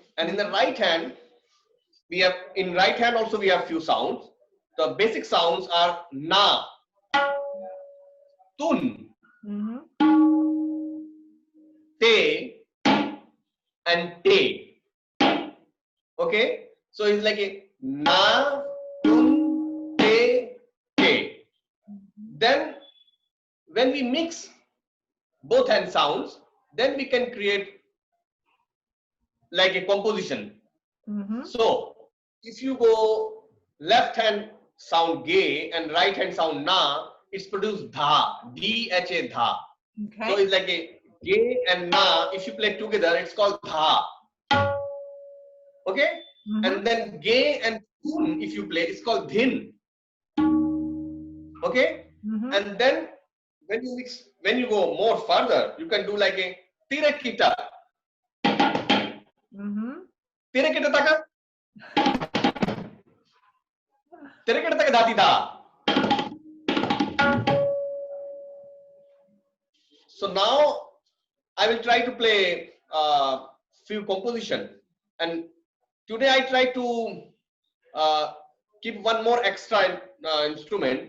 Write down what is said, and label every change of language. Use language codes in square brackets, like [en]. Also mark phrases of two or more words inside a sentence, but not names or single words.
[en] And in the right hand, in right hand also we have few sounds. The basic sounds are na, tun, te, and te. Okay, so it's like a na, tun, te, te. Then when we mix both hand sounds, then we can create like a composition. So if you go left hand sound ge and right hand sound na, it's produced dha, D-H-A, dha. Okay. So it's like a ge and na, if you play together, it's called dha. Okay? And then ge and tun, if you play, it's called dhin. Okay? And then when you go more further, you can do like a tirakita. Tirakita taka. Tirakita taka dati da. So now I will try to play few composition, and today I try to keep one more extra instrument.